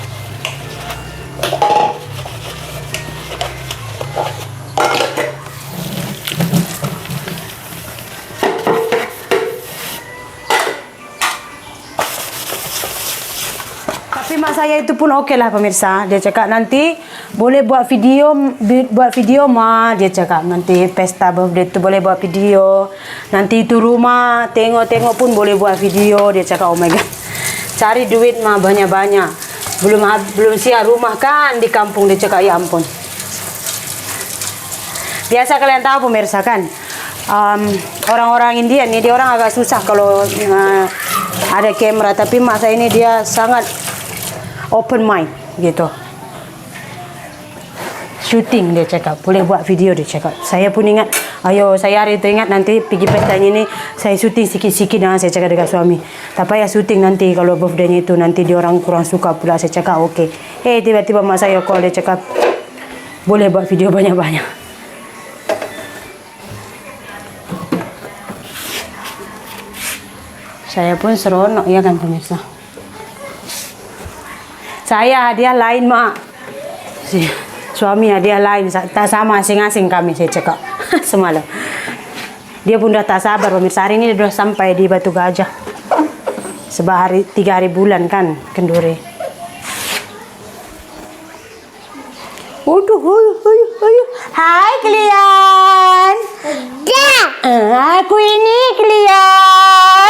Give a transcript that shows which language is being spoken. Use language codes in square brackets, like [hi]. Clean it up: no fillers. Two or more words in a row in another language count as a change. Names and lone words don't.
[ms] Tapi mak saya itu pun okey lah pemirsa. Dia cakap nanti boleh buat video mah. Dia cakap nanti pesta birthday itu boleh buat video. Nanti itu rumah tengok-tengok pun boleh buat video. Dia cakap [en] oh my god, [ms] cari duit mah banyak-banyak. Belum siap rumah kan di kampung. Dia cakap ya ampun. Biasa kalian tahu pemirsa kan, orang-orang India nih dia orang agak susah kalau ada kamera. Tapi mak saya ini dia sangat [en] open mind [ms] gitu. Shooting dia cakap, boleh buat video dia cakap. Saya pun ingat, ayo saya hari itu ingat nanti pergi pestanya ini saya syuting sikit-sikit dengan saya cakap dengan suami. Tak payah syuting nanti kalau birthday itu nanti dia orang kurang suka pula. Saya cakap okey. Tiba-tiba mak saya call, dia cakap boleh buat video banyak-banyak. Saya pun seronok ya kan pemirsa. Saya hadiah lain mak, suami hadiah lain, tak sama asing-asing kami saya cakap semalam. Dia pun dah tak sabar pemirsa, hari ini dia sudah sampai di Batu Gajah. Sebab 3 hari bulan kan kenduri. Hai kalian. Aku ini kalian.